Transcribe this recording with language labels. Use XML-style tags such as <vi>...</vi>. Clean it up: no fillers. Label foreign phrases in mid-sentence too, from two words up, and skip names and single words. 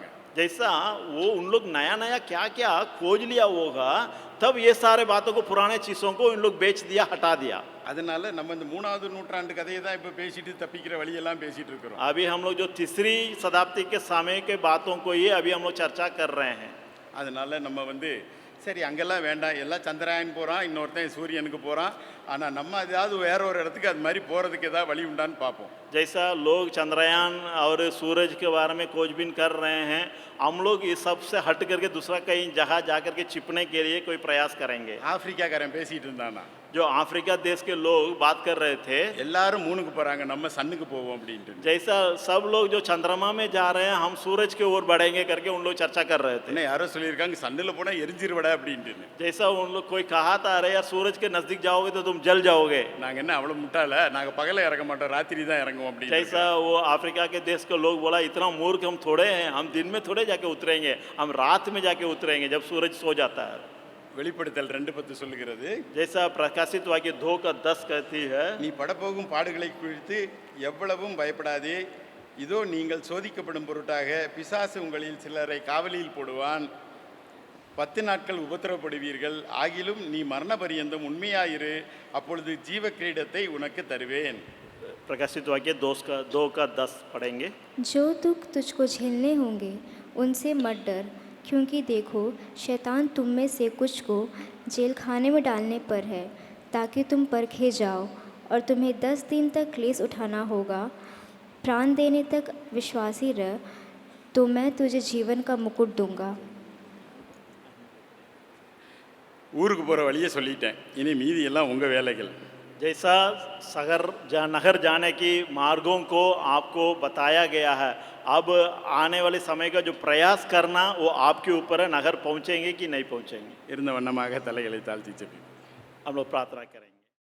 <hi>जैसा वो उन लोग नया नया क्या क्या खोज लिया होगा, तब ये सारे बातों को पुराने चीज़ों को इन लोग बेच दिया, हटा दिया।</hi> <ta>அதனால நம்ம இந்த 3வது நூற்றாண்டு கதையை தான் இப்போ பேசிட்டு தப்பிக்கிற வழியெல்லாம் பேசிட்டு இருக்கிறோம்.</ta> <hi>अभी हम लोग जो 3री शताब्दी के समय के बातों को ही अभी हम लोग चर्चा कर रहे हैं।</hi> <ta>அதனால நம்ம வந்து சரி அங்கெல்லாம் வேண்டாம், எல்லாம் சந்திராயன் போகிறான், இன்னொருத்தன் சூரியனுக்கு போகிறான், ஆனால் நம்ம ஏதாவது வேற ஒரு இடத்துக்கு அது மாதிரி போகிறதுக்கு ஏதாவது வழி உண்டான்னு பார்ப்போம்.</ta> <hi>जैसा लोग चंद्रयान और सूरज के बारे में खोजबीन कर रहे हैं, हम लोग इस सब से हट करके दूसरा कहीं जगह जा करके छिपने के लिए कोई प्रयास करेंगे।</hi> <ta>ஆப்பிரிக்காக்காரன் பேசிட்டு இருந்தானா,</ta> <hi>जो अफ्रीका देश के लोग बात कर रहे थे,</hi> <ta>எல்லாரும் மூணுக்கு போகிறாங்க, நம்ம சன்னுக்கு போவோம் அப்படின்ட்டு.</ta> <hi>जैसा सब लोग जो चंद्रमा में जा रहे हैं हम सूरज के ओर बढ़ेंगे करके उन लोग चर्चा कर रहे थे।</hi> <ta>என்ன யாரோ சொல்லியிருக்காங்க சன்னில் போனால் எரிஞ்சிருவடா அப்படின்ட்டு.</ta> <hi>जैसा उन लोग कोई कहा था अरे यार सूरज के नजदीक जाओगे तो तुम जल जाओगे।</hi> <ta>நாங்கள் என்ன அவ்வளோ முட்டாள, நாங்கள் பகல இறங்க மாட்டோம், ராத்திரி தான் இறங்குவோம் அப்படின்னு.</ta> <hi>जैसा वो अफ्रीका के देश के लोग बोला इतना मूर्ख हम थोड़े हैं, हम दिन में थोड़े जाके उतरेंगे, हम रात में जाके उतरेंगे जब सूरज सो जाता है।</hi> <ta>வெளிப்படுத்தல் 2:10 சொல்லுகிறது,</ta> <hi>जैसा प्रकाशित वाक्य 2:10 कहती है,</hi> <ta>நீ படப்போகும் பாடுகளை குறித்து எவ்வளவும் பயப்படாதே, இதோ நீங்கள் சோதிக்கப்படும் பொருட்டாக பிசாசு உங்களில் சிலரை காவலில் போடுவான், 10 நாட்கள் உபத்திரவப்படுவீர்கள், ஆகிலும் நீ மரண பரியந்தம் உண்மையாயிரு, அப்பொழுது ஜீவ கிரீடத்தை உனக்கு தருவேன்.</ta> <hi>प्रकाशित वाक्य 2:10 पढ़ेंगे। जो दुख तुझको झेलने होंगे उनसे मत डर, क्योंकि देखो शैतान तुम में से कुछ को जेल खाने में डालने पर है, ताकि तुम परखे जाओ, और तुम्हें 10 दिन तक क्लेश उठाना होगा। प्राण देने तक विश्वासी रह, तो मैं तुझे जीवन का मुकुट दूंगा।</hi> <ta>ஊருக்கு போகிற வழியை சொல்லிட்டேன், இனி மீதி எல்லாம் உங்கள் வேலைகள்.</ta> <hi>जैसा नगर जाने की मार्गों को आपको बताया गया है, अब आने वाले समय का जो प्रयास करना वो आपके ऊपर है, नगर पहुंचेंगे कि नहीं पहुंचेंगे।</hi> <ta>இருந்த வண்ணமாக தலைகளை தாழ்த்தி ஜெபிப்போம்.</ta> <hi>हम लोग प्रार्थना करेंगे।</hi>